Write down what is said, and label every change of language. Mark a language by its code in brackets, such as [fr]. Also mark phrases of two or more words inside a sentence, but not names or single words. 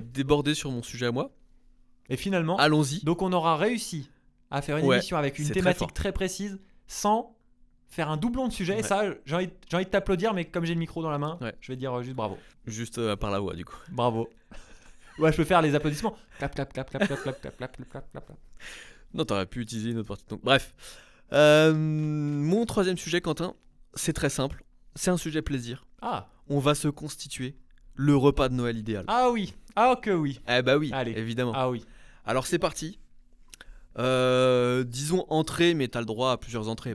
[fr] déborder sur mon sujet à moi. Et finalement, Allons-y. donc on aura réussi à faire une Ouais, émission avec une c'est très thématique fort. très précise sans faire un doublon de sujet. Ouais. Et ça, j'ai envie de t'applaudir, mais comme j'ai le micro dans la main, Ouais. je vais dire juste bravo. Juste par la voix, du coup. Bravo. Ouais, je peux faire les applaudissements. Clap, clap, clap, clap, clap, clap, clap, clap, clap, clap, clap, clap. Non, t'aurais pu utiliser une autre partie. Donc, bref. Mon troisième sujet, Quentin, c'est très simple. C'est un sujet plaisir. Ah. On va se constituer le repas de Noël idéal. Ah oui. Ah que oui. Eh bah oui, Allez. évidemment. Ah oui. Alors c'est parti. Disons entrée, mais t'as le droit à plusieurs entrées.